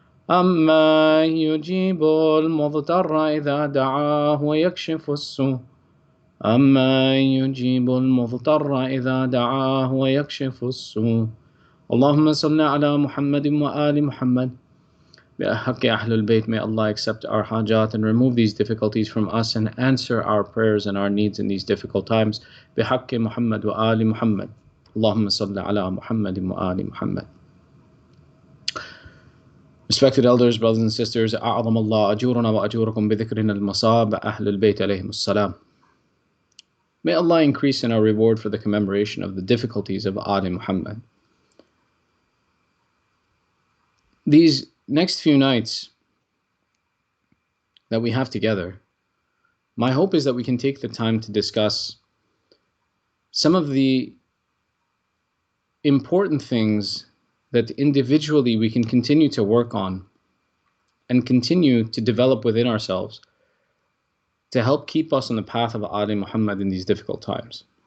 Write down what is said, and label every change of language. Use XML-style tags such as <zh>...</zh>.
<ar>أما يجيب المضطر إذا دعاه ويكشف السوء. أما يجيب المضطر إذا دعاه ويكشف السوء. اللهم صل على محمد وآل محمد. بحق أهل البيت,</ar> <en>may Allah accept our hajat and remove these difficulties from us and answer our prayers and our needs in these difficult times.</en> <ar>بحق محمد وآل محمد. اللهم صل على محمد وآل محمد.</ar> <en>Respected elders, brothers and sisters,</en> <ar>أعظم الله أجورنا وأجوركم بذكرنا المصاب أهل البيت عليهم السلام.</ar> <en>May Allah increase in our reward for the commemoration of the difficulties of Ali Muhammad. These next few nights that we have together, my hope is that we can take the time to discuss some of the important things that individually we can continue to work on and continue to develop within ourselves to help keep us on the path of Ali Muhammad in these difficult times.</en>